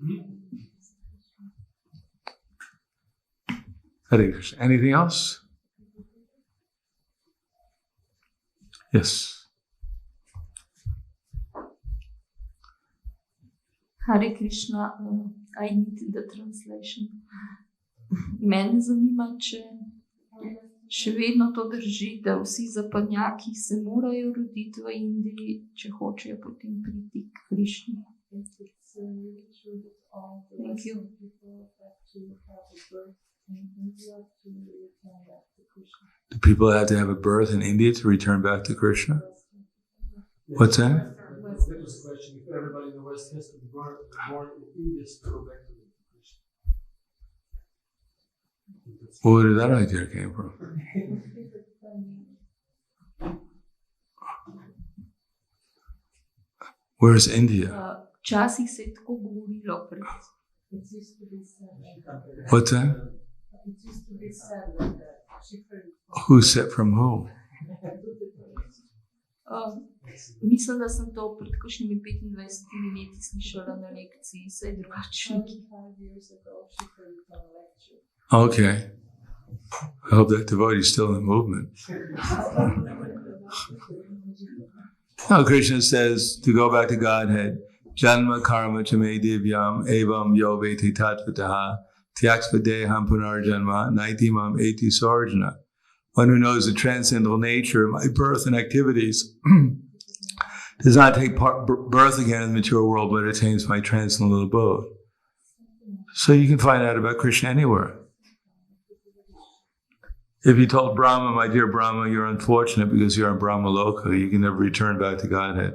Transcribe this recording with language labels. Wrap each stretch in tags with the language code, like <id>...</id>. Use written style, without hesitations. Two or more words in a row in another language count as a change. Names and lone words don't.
<en>Anything else? Yes. Hare Krishna, I need the translation.</en> <sl>Mene zanima, če še vedno to drži, da vsi zapadnjaki se morajo roditi v Indiji, če hočejo potem priti k Krišni.</sl> <en>Thank you. Do people have to have a birth in India to return back to Krishna? What's that? That was the question. If everybody in the West has to be born in India to go back to Krishna. Well, where did that idea came from? Where's India?</en> <sl>Včasih se je tako govorilo pred.</sl> <en>What's that? Who said from who?</en> <sl>Mislim, da sem to pred kakšnimi 25 leti slišala na lekciji, saj drugače.</sl> <en>Okay. I hope that devotee is still in the movement. Now Krishna says to go back to Godhead,</en> <sa>Janma karma chame divyam evam yo veti tatvataha tyaksva deham punar janma naitimam eti sarjana.</sa> <en>One who knows the transcendental nature of my birth and activities does not take birth again in the material world, but attains my transcendental abode. So you can find out about Krishna anywhere. If you told Brahma, my dear Brahma, you're unfortunate because you're in Brahma Loka, you can never return back to Godhead.</en>